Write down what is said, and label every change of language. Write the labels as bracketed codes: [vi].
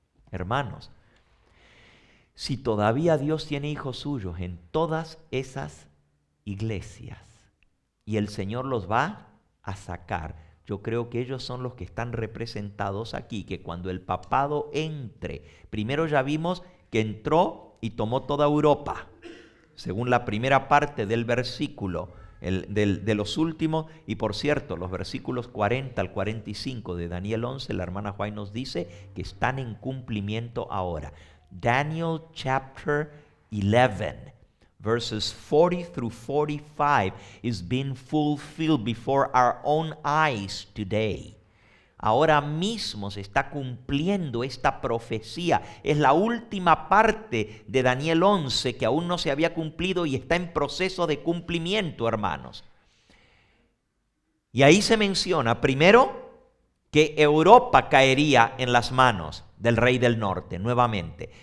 [es] Hermanos, si todavía Dios tiene hijos suyos en todas esas iglesias y el Señor los va a sacar, yo creo que ellos son los que están representados aquí, que cuando el papado entre, primero ya vimos que entró y tomó toda Europa, según la primera parte del versículo de los últimos. Y por cierto, los versículos 40 al 45 de Daniel 11, la hermana White nos dice que están en cumplimiento ahora. [en] Daniel chapter 11, verses 40 through 45 is being fulfilled before our own eyes today. [es] Ahora mismo se está cumpliendo esta profecía. Es la última parte de Daniel 11 que aún no se había cumplido y está en proceso de cumplimiento, hermanos. Y ahí se menciona primero que Europa caería en las manos del rey del norte nuevamente.